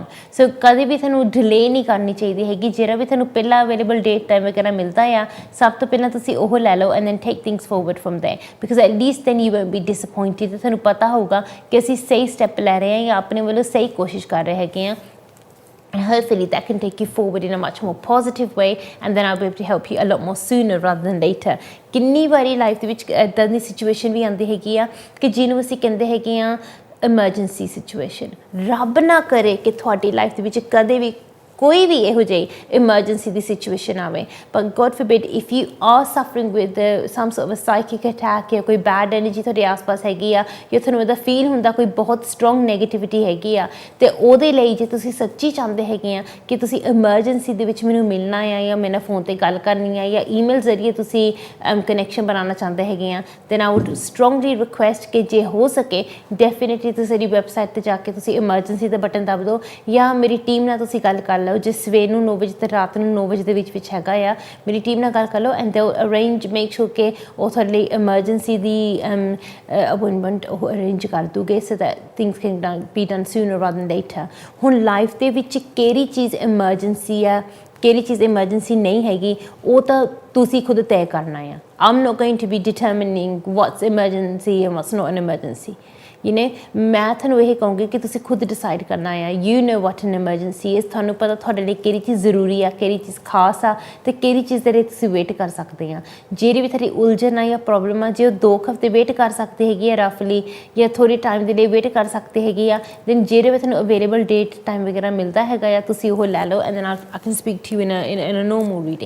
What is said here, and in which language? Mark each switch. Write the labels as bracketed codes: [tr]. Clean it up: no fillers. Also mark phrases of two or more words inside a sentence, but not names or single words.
[pa] ਸੋ ਕਦੇ ਵੀ ਤੁਹਾਨੂੰ ਡਿਲੇ ਨਹੀਂ ਕਰਨੀ ਚਾਹੀਦੀ ਹੈਗੀ। ਜਿਹੜਾ ਵੀ ਤੁਹਾਨੂੰ ਪਹਿਲਾਂ [en] available date time [pa] ਵਗੈਰਾ ਮਿਲਦਾ ਆ, ਸਭ ਤੋਂ ਪਹਿਲਾਂ ਤੁਸੀਂ ਉਹ ਲੈ ਲਓ, [en] and then take things forward from there because at least then you won't be disappointed point [pa] ਤੇ ਤੁਹਾਨੂੰ ਪਤਾ ਹੋਊਗਾ ਕਿ ਅਸੀਂ ਸਹੀ ਸਟੈਪ ਲੈ ਰਹੇ ਹਾਂ ਜਾਂ ਆਪਣੇ ਵੱਲੋਂ ਸਹੀ ਕੋਸ਼ਿਸ਼ ਕਰ ਰਹੇ ਹੈਗੇ ਹਾਂ। [en] And hopefully that can take you forward in a much more positive way, and then I'll be able to help you a lot more sooner rather than later. [pa] ਕਿੰਨੀ ਵਾਰੀ ਲਾਈਫ ਦੇ ਵਿੱਚ ਇੱਦਾਂ ਦੀ ਸਿਚੁਏਸ਼ਨ ਵੀ ਆਉਂਦੀ ਹੈਗੀ ਆ ਕਿ ਜਿਹਨੂੰ ਅਸੀਂ ਕਹਿੰਦੇ ਹੈਗੇ ਆ [en] emergency situation. [pa] ਰੱਬ ਨਾ ਕਰੇ ਕਿ ਤੁਹਾਡੀ ਲਾਈਫ ਦੇ ਵਿੱਚ ਕਦੇ ਵੀ ਕੋਈ ਵੀ ਇਹੋ ਜਿਹੀ emergency ਦੀ ਸਿਚੁਏਸ਼ਨ ਆਵੇ, [en] but God forbid if you are suffering with some sort of a psychic attack [pa] ਜਾਂ ਕੋਈ [en] bad energy [pa] ਤੁਹਾਡੇ ਆਸ-ਪਾਸ ਹੈਗੀ ਆ ਜਾਂ ਤੁਹਾਨੂੰ ਉਹਦਾ ਫੀਲ ਹੁੰਦਾ ਕੋਈ ਬਹੁਤ [en] strong negativity [pa] ਹੈਗੀ ਆ, ਤੇ ਉਹਦੇ ਲਈ ਜੇ ਤੁਸੀਂ ਸੱਚੀ ਚਾਹੁੰਦੇ ਹੈਗੇ ਆ ਕਿ ਤੁਸੀਂ emergency ਦੇ ਵਿੱਚ ਮੈਨੂੰ ਮਿਲਣਾ ਆ ਜਾਂ ਮੇਰੇ ਨਾਲ ਫੋਨ ਤੇ ਗੱਲ ਕਰਨੀ ਆ ਜਾਂ ਈਮੇਲ ਜ਼ਰੀਏ ਤੁਸੀਂ ਕਨੈਕਸ਼ਨ ਬਣਾਉਣਾ ਚਾਹੁੰਦੇ ਹੈਗੇ ਆ, [en] then I would strongly request [pa] ਕਿ ਜੇ ਹੋ ਸਕੇ ਡੈਫੀਨੇਟਲੀ ਤੁਸੀਂ ਸਾਡੀ ਵੈਬਸਾਈਟ ਤੇ ਜਾ ਕੇ ਤੁਸੀਂ emergency ਦਾ ਬਟਨ ਦਬ ਦਿਓ ਜਾਂ ਮੇਰੀ ਟੀਮ ਨਾਲ ਤੁਸੀਂ ਗੱਲ ਕਰ ਲਓ। ਜੇ ਸਵੇਰ ਨੂੰ 9 ਵਜੇ ਤੇ ਰਾਤ ਨੂੰ 9 ਵਜੇ ਦੇ ਵਿੱਚ ਹੈਗਾ ਆ, ਮੇਰੀ ਟੀਮ ਨਾਲ ਗੱਲ ਕਰ ਲਓ [en] and they arrange make sure [pa] ਕਿ ਉਹ ਤੁਹਾਡੇ ਲਈ ਐਮਰਜੈਂਸੀ ਦੀ ਅਪਾਇੰਟਮੈਂਟ ਉਹ ਅਰੇਂਜ ਕਰ ਦੂਗੇ [en] so that things can be done sooner rather than later. [pa] ਹੁਣ ਲਾਈਫ ਦੇ ਵਿੱਚ ਕਿਹੜੀ ਚੀਜ਼ ਐਮਰਜੈਂਸੀ ਆ ਕਿਹੜੀ ਚੀਜ਼ ਐਮਰਜੈਂਸੀ ਨਹੀਂ ਹੈਗੀ ਉਹ ਤਾਂ ਤੁਸੀਂ ਖੁਦ ਤੈਅ ਕਰਨਾ ਆ। [en] I'm not going to be determining what's emergency and what's not an emergency. [pa] ਮੈਂ ਤੁਹਾਨੂੰ ਇਹ ਕਹੂੰਗੀ ਕਿ ਤੁਸੀਂ ਖੁਦ ਡਿਸਾਈਡ ਕਰਨਾ ਆ। [en] you know what an emergency is. [pa] ਤੁਹਾਨੂੰ ਪਤਾ ਤੁਹਾਡੇ ਲਈ ਕਿਹੜੀ ਚੀਜ਼ ਜ਼ਰੂਰੀ ਆ, ਕਿਹੜੀ ਚੀਜ਼ ਖਾਸ ਆ ਅਤੇ ਕਿਹੜੀ ਚੀਜ਼ ਦੇ ਲਈ ਤੁਸੀਂ ਵੇਟ ਕਰ ਸਕਦੇ ਆ। ਜਿਹੜੀ ਵੀ ਤੁਹਾਡੀ ਉਲਝਣ ਆ ਜਾਂ ਪ੍ਰੋਬਲਮ ਆ, ਜੇ ਉਹ 2 ਹਫ਼ਤੇ ਵੇਟ ਕਰ ਸਕਦੇ ਹੈਗੀ ਆ ਰਫਲੀ ਜਾਂ ਥੋੜ੍ਹੇ ਟਾਈਮ ਦੇ ਲਈ ਵੇਟ ਕਰ ਸਕਦੇ ਹੈਗੀ ਆ, ਦੈਨ ਜਿਹੜੇ ਵੀ ਤੁਹਾਨੂੰ [en] available date time [pa] ਵਗੈਰਾ ਮਿਲਦਾ ਹੈਗਾ ਆ ਤੁਸੀਂ ਉਹ ਲੈ ਲਓ [en] and then I can speak to you in a normal reading.